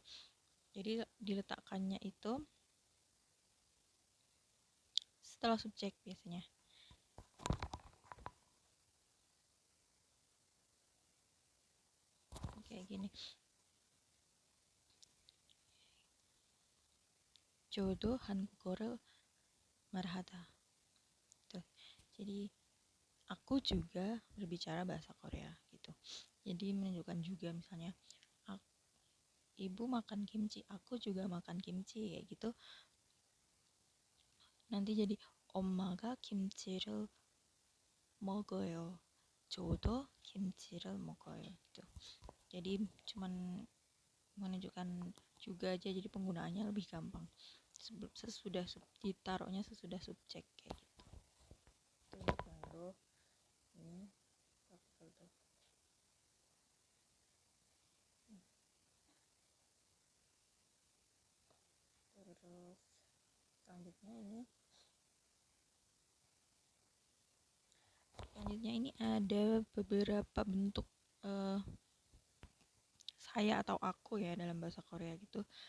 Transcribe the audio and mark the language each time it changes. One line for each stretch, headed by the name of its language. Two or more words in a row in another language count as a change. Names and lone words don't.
Indonesian: Jadi diletakkannya itu setelah subjek biasanya. Kayak gini.
Korean: Jodoh 한국어를 말하다.
Indonesian: Tuh. Jadi aku juga berbicara bahasa Korea gitu. Jadi menunjukkan juga, misalnya ibu makan kimchi, aku juga makan kimchi, kayak gitu. Nanti jadi
Korean: 엄마가 김치를 먹어요. 저도 김치를 먹어요 gitu.
Indonesian: Jadi cuman menunjukkan juga aja, jadi penggunaannya lebih gampang. Sesudah ditaruhnya sesudah subjek kayak gitu. Itu untuk yang do. Ini partikel do. Terus selanjutnya ini ada beberapa bentuk saya atau aku ya dalam bahasa Korea gitu.